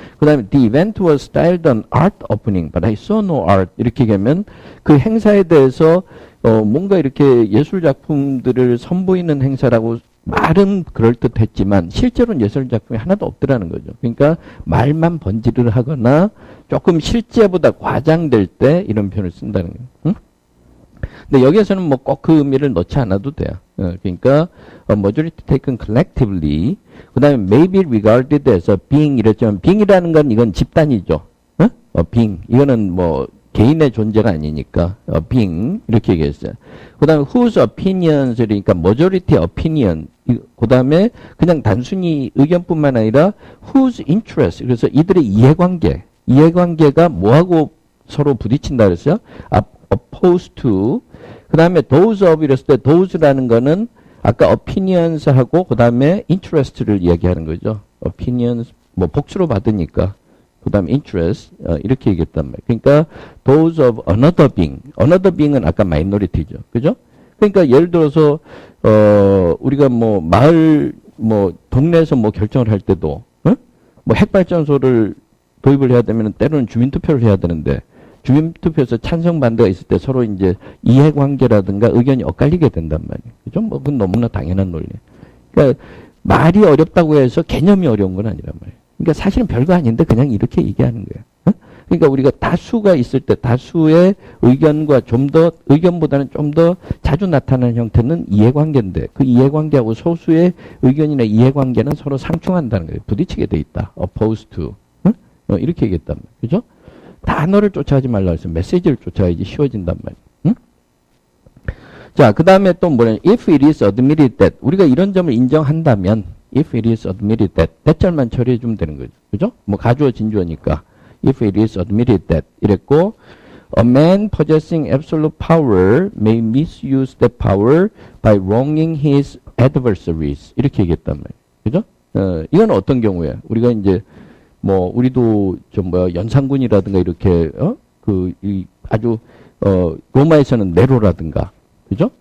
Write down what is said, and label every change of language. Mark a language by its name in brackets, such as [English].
[Korean] 그 다음에 [English] the event was styled an art opening but I saw no art [Korean] 이렇게 얘기하면 그 행사에 대해서 뭔가 이렇게 예술 작품들을 선보이는 행사라고 말은 그럴듯했지만 실제로는 예술 작품이 하나도 없더라는 거죠. 그러니까 말만 번지를 하거나 조금 실제보다 과장될 때 이런 표현을 쓴다는 거예요. 응? 근데 여기에서는 꼭 그 의미를 넣지 않아도 돼요. 그러니까 [English] majority taken collectively [Korean] 그 다음에 [English] may be regarded as a being [Korean] 이랬지만 being이라는 건 이건 집단이죠. being 이거는 개인의 존재가 아니니까 being 이렇게 얘기했어요. 그 다음에 [English] whose opinions [Korean] 그러니까 [English] majority opinion [Korean] 그 다음에 그냥 단순히 의견뿐만 아니라 [English] whose interest [Korean] 그래서 이들의 이해관계가 뭐하고 서로 부딪힌다 그랬어요? [English] opposed to [Korean] 그 다음에 [English] those of [Korean] 이랬을 때 those라는 거는 아까 opinions하고 그 다음에 interest를 이야기하는 거죠. opinions 복수로 받으니까 그 다음에 interest 이렇게 얘기했단 말이에요. 그러니까 [English] those of another being [Korean] 은 아까 minority죠. 그죠? 그러니까 예를 들어서 우리가 마을 동네에서 결정을 할 때도 핵발전소를 도입을 해야 되면 때로는 주민투표를 해야 되는데 주민투표에서 찬성 반대가 있을 때 서로 이제 이해관계라든가 의견이 엇갈리게 된단 말이에요. 그죠? 그건 너무나 당연한 논리예요. 그러니까 말이 어렵다고 해서 개념이 어려운 건 아니란 말이에요. 그러니까 사실은 별거 아닌데 그냥 이렇게 얘기하는 거예요. 그러니까 우리가 다수가 있을 때 다수의 의견과 의견보다는 좀 더 자주 나타나는 형태는 이해관계인데 그 이해관계하고 소수의 의견이나 이해관계는 서로 상충한다는 거예요. 부딪히게 돼 있다. [English] opposed to. [Korean] 이렇게 얘기했단 말이에요. 그죠? 단어를 쫓아가지 말라 해서 메시지를 쫓아야지 쉬워진단 말이에요. 응? 자, 그 다음에 또 뭐냐. [English] If it is admitted that. [Korean] 우리가 이런 점을 인정한다면 [English] if it is admitted that. [Korean] 대절만 처리해 주면 되는 거죠. 그죠? 가주어 진주어니까. [English] If it is admitted that. [Korean] 이랬고 [English] A man possessing absolute power may misuse that power by wronging his adversaries. [Korean] 이렇게 얘기했단 말이에요. 그죠? 이건 어떤 경우에 우리가 이제 우리도 연산군이라든가 이렇게, 아주, 로마에서는 네로라든가, 그죠?